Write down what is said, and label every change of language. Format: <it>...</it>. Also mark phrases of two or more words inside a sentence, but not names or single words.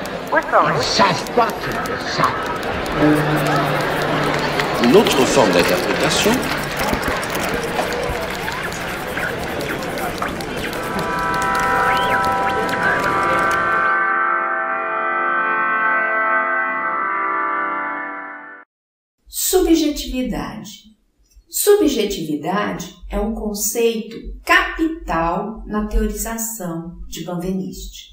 <fr>Ils ne savent pas qu'ils le savent. Une autre forme d'interprétation</fr> <pt>Subjetividade. Subjetividade é um conceito capital na teorização de Benveniste.</pt>